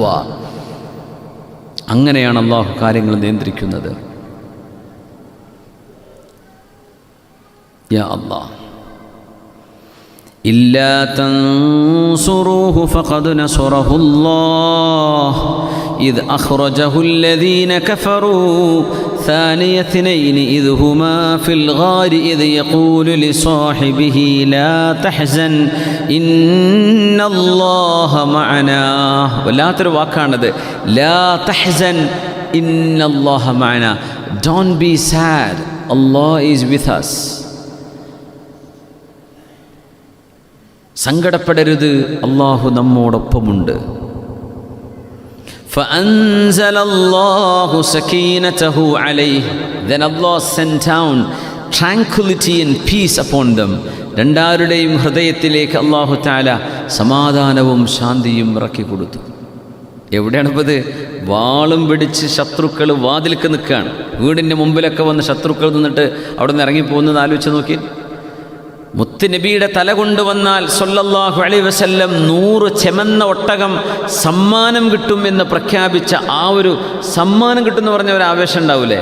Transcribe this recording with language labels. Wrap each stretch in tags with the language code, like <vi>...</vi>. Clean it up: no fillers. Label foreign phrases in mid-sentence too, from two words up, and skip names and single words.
<ml>അങ്ങനെയാണ് അള്ളാഹു കാര്യങ്ങൾ നിയന്ത്രിക്കുന്നത്.</ml> <ar>يا الله، إلا تنصروه فقد نصره الله إذ أخرجه الذين كفروا ثاني اثنين إذ هما في الغار إذ يقول لصاحبه لا تحزن إن الله معنا.</ar> <ml>വല്ലാത്തൊരു വാക്കാണത്.</ml> <ar>لا تحزن إن الله معنا.</ar> <en>Don't be sad. Allah is with us.</en> <ml>സങ്കടപ്പെടരുത്, അള്ളാഹു നമ്മോടൊപ്പമുണ്ട്.</ml> <ar>فأنزل الله سكينته عليه.</ar> <en>Then Allah sent down tranquility and peace upon them.</en> <ml>രണ്ടാരുടെയും ഹൃദയത്തിലേക്ക്</ml> <ar>الله تعالى</ar> <ml>സമാധാനവും ശാന്തിയും ഇറക്കി കൊടുത്തു. എവിടെയാണിപ്പോൾ ഇത്? വാളും പിടിച്ച് ശത്രുക്കൾ വാതിൽക്ക് നിൽക്കുകയാണ്. വീടിൻ്റെ മുമ്പിലൊക്കെ വന്ന് ശത്രുക്കൾ നിന്നിട്ട് അവിടെ നിന്ന് ഇറങ്ങിപ്പോകുന്നത് ആലോചിച്ച് നോക്കി. മുത്തുനബിയുടെ തല കൊണ്ടുവന്നാൽ</ml> <ar>صلى الله عليه وسلم</ar> <ml>100 ചെമന്ന ഒട്ടകം സമ്മാനം കിട്ടുമെന്ന് പ്രഖ്യാപിച്ച ആ ഒരു സമ്മാനം കിട്ടുമെന്ന് പറഞ്ഞ ഒരു ആവേശം ഉണ്ടാവില്ലേ?</ml>